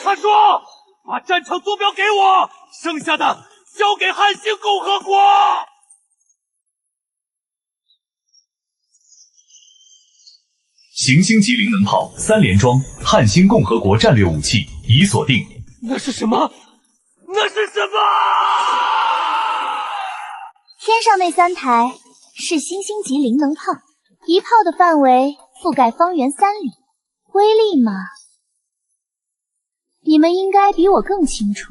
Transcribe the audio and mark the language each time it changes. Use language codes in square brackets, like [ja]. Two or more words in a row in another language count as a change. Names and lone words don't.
[zh] 他說：“把戰場坐標給我，剩下的交給漢星共和國。” 行星級靈能炮3連裝，漢星共和國戰略武器已鎖定。那是什麼？那是什麼？天上那3台是星星級靈能炮，一炮的範圍覆蓋方圓3里，威力嘛，你們應該比我更清楚。